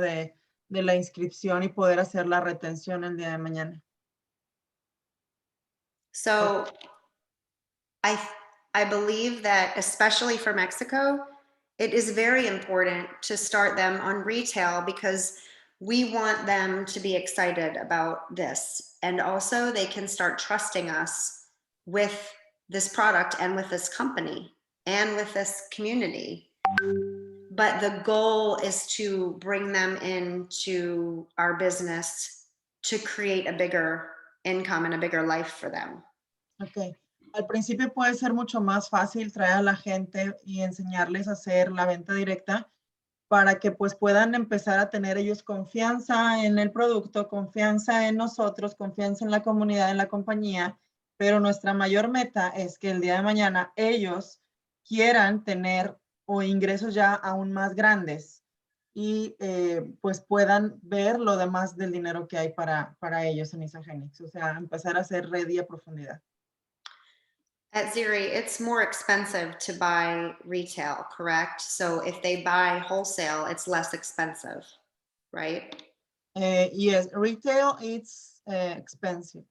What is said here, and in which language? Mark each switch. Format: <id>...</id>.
<es>De la inscripción y poder hacer la retención el día de mañana.</es> <en>So I believe that, especially for Mexico, it is very important to start them on retail because we want them to be excited about this. And also they can start trusting us with this product and with this company and with this community. But the goal is to bring them into our business to create a bigger income and a bigger life for them. Ok.</en> <es>Al principio puede ser mucho más fácil traer a la gente y enseñarles a hacer la venta directa para que pues puedan empezar a tener ellos confianza en el producto, confianza en nosotros, confianza en la comunidad, en la compañía, pero nuestra mayor meta es que el día de mañana ellos quieran tener o ingresos ya aún más grandes y pues puedan ver lo demás del dinero que hay para ellos en Isagenix, o sea, empezar a hacer ready a profundidad.</es> <en>At Ziri, it's more expensive to buy retail, correct? So if they buy wholesale, it's less expensive, right? Yes, retail, it's expensive.</en>